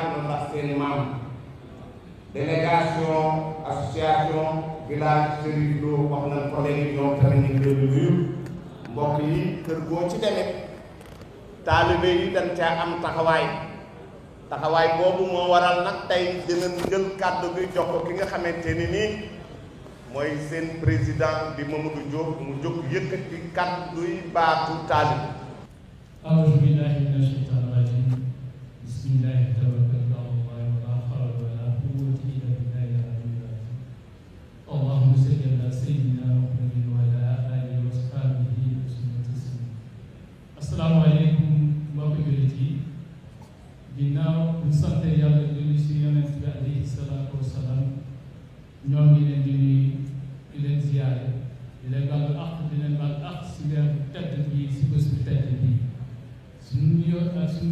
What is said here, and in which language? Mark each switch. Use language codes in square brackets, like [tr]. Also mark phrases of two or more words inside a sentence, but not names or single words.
[wo] la ndax seeni maam [fr] délégation association village [wo] Chérif Lo wax nañ ko léegi ñoom tamit ñu ngi leen di nuyu mbokk yi kër goo ci demee taalibe yi dañ caa am taxawaay boobu moo waral nag tey dinañ jël kàddu gi jox ko ki nga xamante ni nii mooy seen président di Mamadou Diop mu jóg yëkkati kàddu yi baatu taalibe. [ar] أعوذ بالله من الشيطان الرجيم بسم الله توكلت على الله ولا حول ولا قوة إلا بالله العلي العظيم اللهم صل على سيدنا محمد وعلى آله وصحبه وسلم تسليما السلام عليكم [wo] mbokki jullit yi ginnaaw bu sant Yàlla julli ci Yonent bi [ar] عليه الصلاة والسلام [wo] ñoo ngi leen di nuyu di leen ziyaare di leen baal àq di leen baal àq si weer bu tedd bi si bés bu tedd bi suñu nuyoo ak suñu